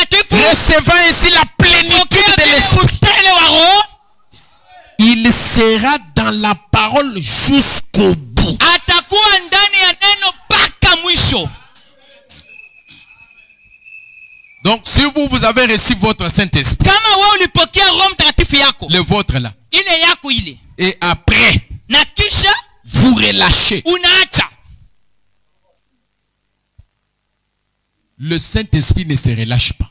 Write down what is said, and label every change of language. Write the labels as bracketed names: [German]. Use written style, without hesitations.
[French] recevant ainsi la plénitude de l'esprit, [Swahili] utele wa roho, [French] il sera dans la parole jusqu'au bout. [Swahili] atakuwa ndani ya neno mpaka mwisho. [French] Donc si vous avez reçu votre Saint-Esprit, [Swahili] Kama wewe ulipokea Roho Mtakatifu yako, [French] le vôtre là, [Swahili] ile yako ile, [French] et après [Swahili] na kisha [French] vous relâchez, [Swahili] unaacha, [French] le Saint-Esprit ne se relâche pas.